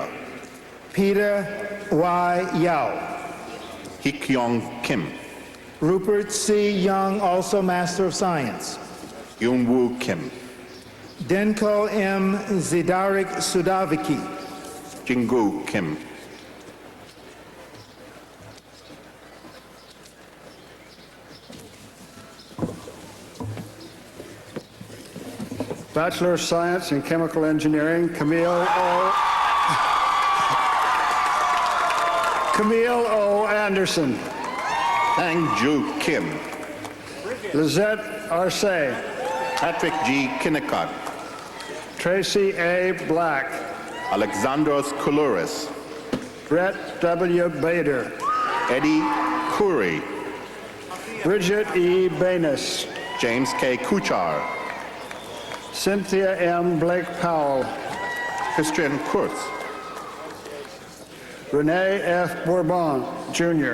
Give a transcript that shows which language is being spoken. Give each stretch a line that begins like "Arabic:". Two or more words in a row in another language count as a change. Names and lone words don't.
English: Peter Y. Yao. Hik-Yong Kim. Rupert C. Young, also Master of Science. Yoon-Woo Kim. Denko M. Zidarik Sudaviki. Jingu Kim. Bachelor of Science in Chemical Engineering, Camille O. Anderson. Tang Ju Kim. Lizette Arce. Patrick G. Kinnicott. Tracy A. Black. Alexandros Koulouris. Brett W. Bader. Eddie Curry, Bridget E. Banis, James K. Kuchar, Cynthia M. Blake Powell, Christian Kurtz, Renee F. Bourbon, Jr.,